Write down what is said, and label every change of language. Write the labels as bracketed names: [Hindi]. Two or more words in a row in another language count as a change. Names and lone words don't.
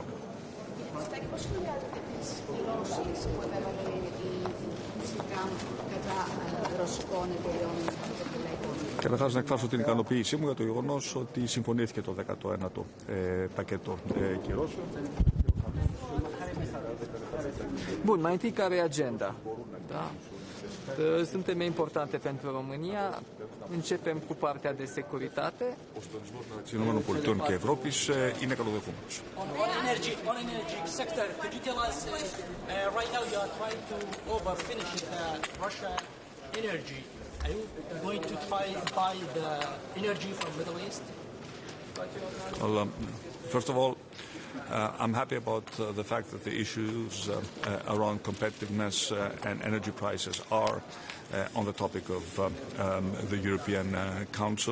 [Greek] Πώς σχολιάζετε τις δηλώσεις που έβαλε η Τραμπ κατά ρωσικών εταιρεών? Καταρχάς να εκφράσω την ικανοποίησή μου για το γεγονός ότι συμφωνήθηκε το 19ο πακέτο κυρώσεων. [Romanian] Bun, mai întâi care e agenda? Da? Sunt teme importante pentru România. Începem cu partea de securitate. [Greek] Ο συντονισμός μεταξύ ΗΠΑ και Ευρώπης είναι καλοδεχούμενος. [English] On energy sector, could you tell us right now you are trying to overfinish Russia energy. Are you going to try to buy the energy from Middle East? Well, first of all, I'm happy about the fact that the issues around competitiveness and energy prices are on the topic of the European Council.